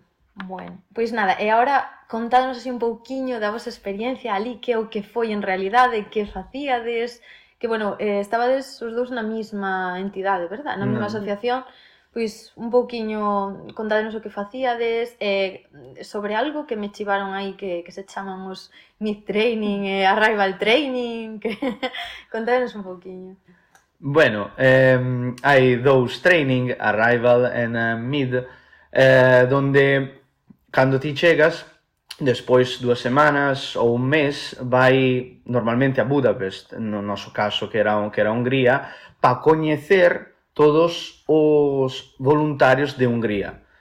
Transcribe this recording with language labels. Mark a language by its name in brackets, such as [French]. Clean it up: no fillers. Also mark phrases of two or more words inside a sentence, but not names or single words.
[Galician] Bueno, pois nada, e agora contádnos así un pouquiño da vosa experiencia ali, que é o que foi en realidade, que facíades, que, estabades os dous na mesma entidade, verdad? Na mesma asociación, pois un pouquiño contádnos o que facíades, sobre algo que me chivaron aí que se chaman os mid-training e [English] arrival training, [Galician] que contádnos un pouquiño. Bueno, hai dous training, arrival e mid, donde cando ti chegas, despois 2 semanas ou un mes, vai normalmente a Budapest, no noso caso que era Hungría, para coñecer todos os voluntarios de Hungría.